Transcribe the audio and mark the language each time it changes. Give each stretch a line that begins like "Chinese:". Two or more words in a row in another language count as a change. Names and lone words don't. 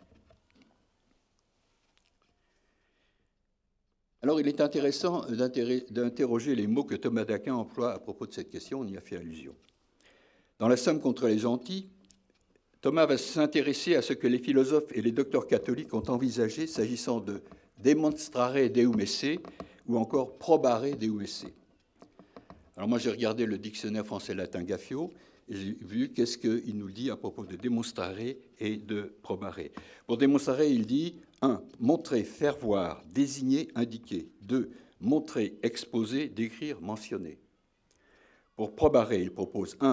French: Alors, il est intéressant d'interroger les mots que Thomas d'Aquin emploie à propos de cette question, on y a fait allusion. Dans la Somme contre les gentils, Thomas va s'intéresser à ce que les philosophes et les docteurs catholiques ont envisagé s'agissant de
Latin: demonstrare deum esse
French: ou encore
Latin: probare deum esse.
French: Alors moi, j'ai regardé le dictionnaire français-latin Gaffio et j'ai vu qu'est-ce qu'il nous dit à propos de démonstrare et de probare. Pour démonstrer, il dit 1. Montrer, faire voir, désigner, indiquer. 2. Montrer, exposer, décrire, mentionner. Pour probare, il propose 1.